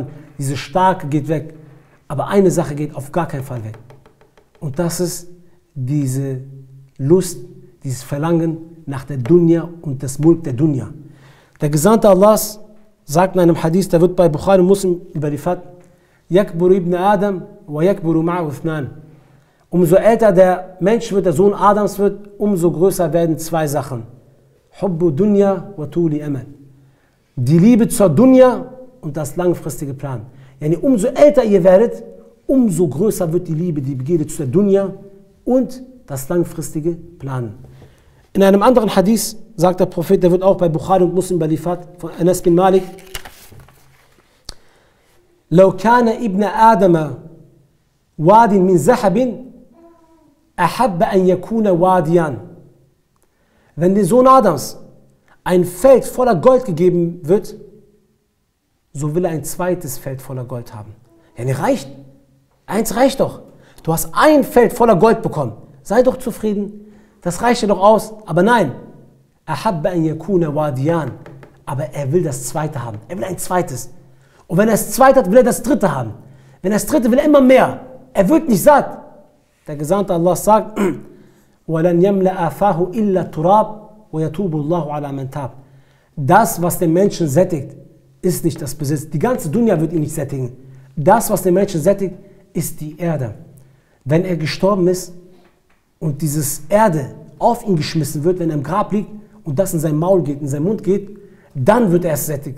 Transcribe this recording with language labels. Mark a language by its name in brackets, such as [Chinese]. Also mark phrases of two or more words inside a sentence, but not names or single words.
[German] Diese Starke geht weg. Aber eine Sache geht auf gar keinen Fall weg. Und das ist diese Lust, dieses Verlangen nach der Dunya und das Mulk der Dunya. Der Gesandte Allahs sagt in einem Hadith, der wird bei Bukhari und Muslim überliefert, [Arabic] يكبر ابن آدم ويكبر معه اثنان. [German] Umso älter der Mensch wird, der Sohn Adams wird, umso größer werden 2 Sachen. [Arabic] حب الدنيا وطول الأمل. [German] Die Liebe zur Dunya und das langfristige Plan. Yani umso älter ihr werdet, umso größer wird die Liebe, die Begierde zu der Dunya und das langfristige Planen. In einem anderen Hadith sagt der Prophet, der wird auch bei Bukhari und Muslim überliefert, von Anas bin Malik, [Arabic] لو كان ابن آدم واد من ذهب أحب أن يكون واديا. [German] Wenn der Sohn Adams ein Feld voller Gold gegeben wird, so will er ein zweites Feld voller Gold haben. Ja, ne, reicht. Eins reicht doch. Du hast ein Feld voller Gold bekommen. Sei doch zufrieden. Das reicht dir doch aus. Aber nein. [Arabic] أحب أن يكون واديا. [German] Aber er will das zweite haben. Er will ein zweites. Und wenn er das zweite hat, will er das dritte haben. Wenn er das dritte will, er immer mehr. Er wird nicht satt. Der Gesandte Allah sagt, [Arabic] وَلَنْ يَمْلَأَ فَاهُ إِلَّا تُرَابٌ وَيَتُوبُ اللَّهُ عَلَى مَنْ تَابَ. [German] Das, was den Menschen sättigt, ist nicht das Besitz. Die ganze Dunya wird ihn nicht sättigen. Das, was den Menschen sättigt, ist die Erde. Wenn er gestorben ist und dieses Erde auf ihn geschmissen wird, wenn er im Grab liegt und das in sein Maul geht, in seinen Mund geht, dann wird er erst sättigt.